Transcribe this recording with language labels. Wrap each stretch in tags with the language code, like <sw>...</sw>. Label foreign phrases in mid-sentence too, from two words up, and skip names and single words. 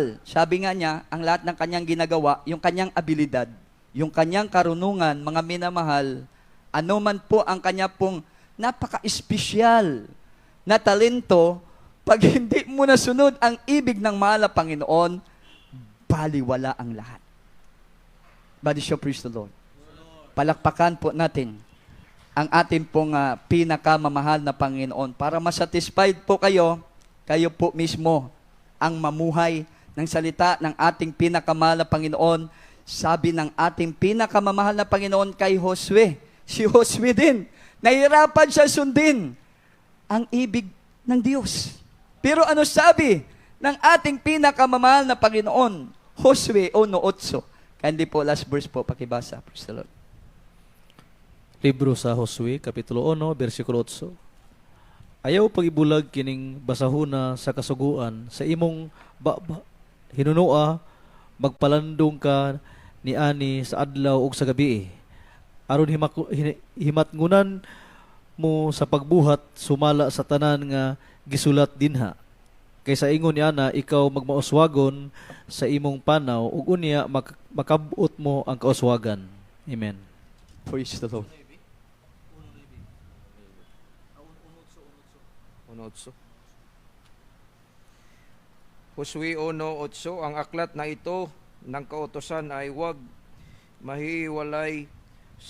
<tl>Sabi nga niya, ang lahat ng kanyang ginagawa, yung kanyang abilidad, yung kanyang karunungan, mga minamahal, ano man po ang kanya pong napaka-espesyal na talento, pag hindi mo nasunod ang ibig ng mahal na Panginoon, baliwala ang lahat.</tl> <en>Body show, praise the Lord.</en> <tl>Palakpakan po natin ang ating pong pinakamamahal na Panginoon para masatisfied po kayo, kayo po mismo ang mamuhay ng salita ng ating pinakamamahal na Panginoon. Sabi ng ating pinakamamahal na Panginoon kay Josue, si Josue din, nahirapan siya sundin ang ibig ng Diyos. Pero ano sabi ng ating pinakamamahal na Panginoon? Josue 1:8. Kandi po,</tl> <en>last verse</en> <tl>po, pakibasa.</tl> <en>Praise the Lord.</en> <ceb>Libro sa Josue, Kapitulo 1, versikulo 8. Ayaw pagibulag kining basahuna sa kasuguan, sa imong hinunua, magpalandong ka ni ani sa adlaw ug sa gabi. Aron himatngunan mo sa pagbuhat, sumala sa tanan nga gisulat dinha. Kaysa ingon ni ana, ikaw magmauswagon sa imong panaw, ug unya makabut mo ang kauswagan. Amen.</ceb> <en>Praise the Lord. 1:8.</en> <tl>Josue 1:8, ang aklat na ito ng kautosan ay huwag mahiwalay sa</tl>